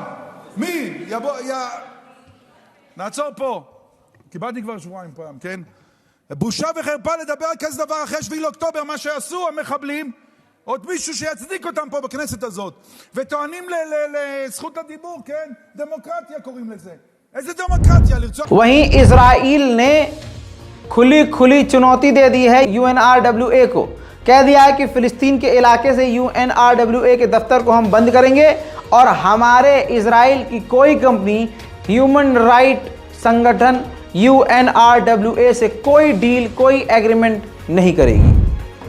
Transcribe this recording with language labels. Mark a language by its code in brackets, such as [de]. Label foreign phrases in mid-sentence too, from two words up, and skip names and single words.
[he] מי? נעצור פה. קיבלתי כבר שבועיים פעם, כן? בושה וחרפה לדבר על כזה דבר אחרי 7 לאוקטובר, מה שעשו המחבלים, עוד מישהו שיצדיק אותם פה בכנסת הזאת. וטוענים לזכות הדיבור, כן? דמוקרטיה קוראים לזה. איזה דמוקרטיה? לרצוח... [hi] वहीं इजराइल ने खुली चुनौती दे दी है UNRWA को। कह दिया है कि फ़िलिस्तीन के इलाके से UNRWA के दफ्तर को हम बंद करेंगे और हमारे इजराइल की कोई कंपनी [en] human right [hi] संगठन UNRWA से कोई डील, कोई एग्रीमेंट नहीं करेगी।